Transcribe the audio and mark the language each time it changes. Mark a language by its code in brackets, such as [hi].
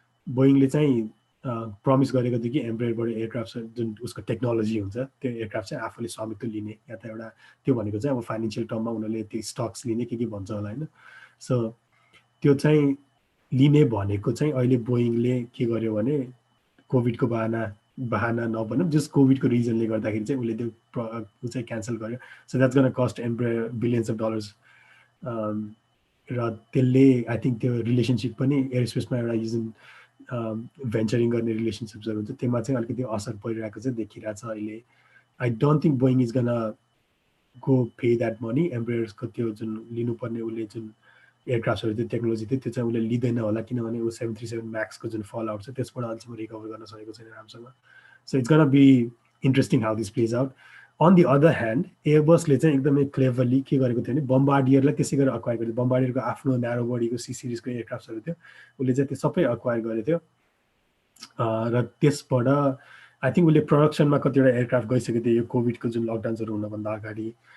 [ne] बोइङले चाहिँ प्रमिस गरेको थियो कि एम्ब्रेयरबाट एयरक्राफ्ट जुन उसको टेक्नोलोजी हुन्छ त्यो एयरक्राफ्ट चाहिँ आफूले स्वामित्व लिने, या त एउटा त्यो भनेको चाहिँ अब फाइनेन्सियल टर्ममा उनीहरूले त्यो स्टक्स लिने के भन्छ होला होइन। सो त्यो चाहिँ लिने भनेको चाहिँ अहिले बोइङले के गर्यो भने कोभिडको बहाना नभनौँ, जस्ट कोभिडको रिजनले गर्दाखेरि चाहिँ उसले त्यो चाहिँ क्यान्सल गर्यो। [en] So that's gonna cost Embraer billions of dollars. [ne] र त्यसले [en] I think [ne] त्यो रिलेसनसिप पनि एयरस्पेसमा एउटा जुन भेन्चरिङ गर्ने रिलेसनसिप्सहरू हुन्छ त्यसमा चाहिँ अलिकति असर परिरहेको चाहिँ देखिरहेको छ अहिले। [en] I don't think Boeing is gonna go pay that money. [ne] एम्ब्रेयर्सको त्यो जुन लिनुपर्ने उसले जुन एयरक्राफ्टहरू त्यो टेक्नोलोजी थियो त्यो चाहिँ उसले लिँदैन होला, किनभने ऊ 737 म्याक्सको जुन फल आउट छ त्यसबाट अहिलेसम्म रिकभर गर्न सकेको छैन राम्रोसँग। [en] So it's gonna be interesting how this plays out. On the other hand [ne] एयरबसले चाहिँ एकदमै क्लेभरली के गरेको थियो भने बम्बार्डियरलाई त्यसै गरेर अक्वायर गरेको थियो। बम्बार्डियरको आफ्नो न्यारो बडीको सी सिरिजको एयरक्राफ्टहरू थियो, उसले चाहिँ त्यो सबै अक्वायर गरेको थियो। र त्यसबाट [en] I think [ne] उसले प्रोडक्सनमा कतिवटा एयरक्राफ्ट गइसकेको थियो यो कोभिडको जुन लकडाउन्सहरू हुनभन्दा अगाडि।